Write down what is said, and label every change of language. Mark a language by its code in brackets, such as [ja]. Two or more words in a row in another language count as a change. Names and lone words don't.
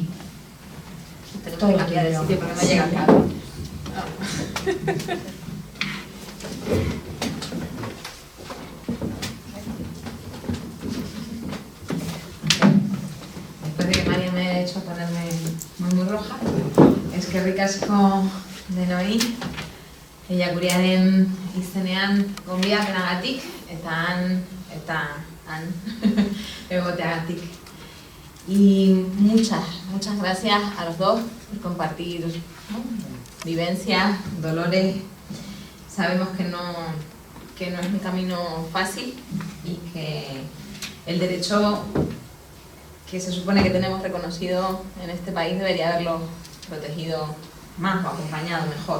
[es] Tenemos que cambiar de sitio porque no llega el cable. Después de que María me ha hecho ponerme muy roja, es que [eu] ricasco denoi, Ellacuríaren izenean gonbidapenagatik eta han egoteagatik. [es] Y muchas gracias a los dos por compartir, ¿no?, vivencias, dolores. Sabemos que no es un camino fácil y que el derecho que se supone que tenemos reconocido en este país debería haberlo protegido más o acompañado mejor.